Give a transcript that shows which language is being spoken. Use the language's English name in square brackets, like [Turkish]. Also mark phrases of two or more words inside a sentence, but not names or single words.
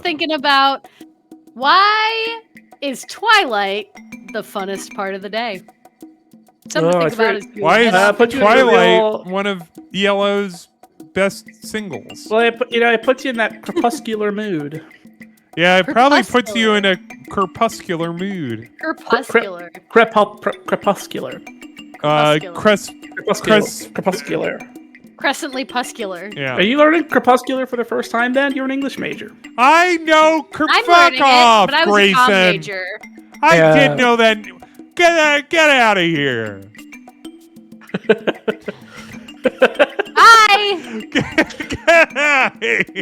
[English] thinking about why is Twilight the funnest part of the day? Something Oh, to it's think about very- is doing Why is it. put you in the Twilight real- one of Yellow's best singles? Well, it puts you in that crepuscular mood. Yeah, it probably puts you in a crepuscular mood. Crepuscular. Crepuscular. Crepuscular. Crepuscular. Crescently puscular. Yeah. Are you learning crepuscular for the first time then? You're an English major. I know. I'm Fuck learning off, it, but I was Grayson. a comm major. I Yeah. did know that. Get out of here. Hi! Get out of here.